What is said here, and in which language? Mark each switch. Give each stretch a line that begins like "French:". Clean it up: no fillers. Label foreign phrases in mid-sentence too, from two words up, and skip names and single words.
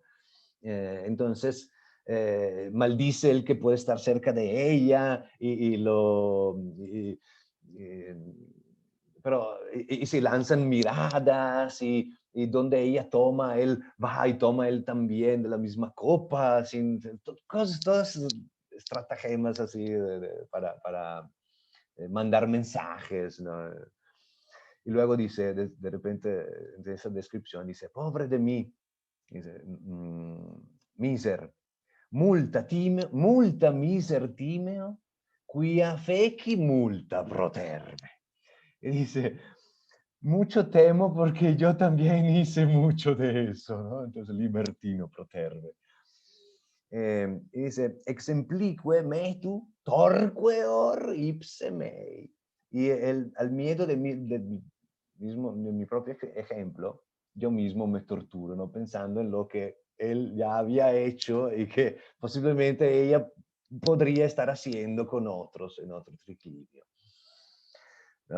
Spanish: Entonces maldice el que puede estar cerca de ella y se lanzan miradas y donde ella toma, él va y toma él también de la misma copa, cosas, todas estratagemas así para mandar mensajes, ¿no? Y luego dice, de repente, de esa descripción, dice, pobre de mí, dice,
Latin: miser, multa miser timeo, quia feci multa proterve.
Spanish: Y dice, mucho temo porque yo también hice mucho de eso, ¿no? Entonces, libertino proterve. Y dice,
Latin: exemplique metu torqueor ipse mei.
Spanish: Y al miedo de mi propio ejemplo, yo mismo me torturo, ¿no? Pensando en lo que él ya había hecho y que posiblemente ella podría estar haciendo con otros en otro triclinio. ¿No?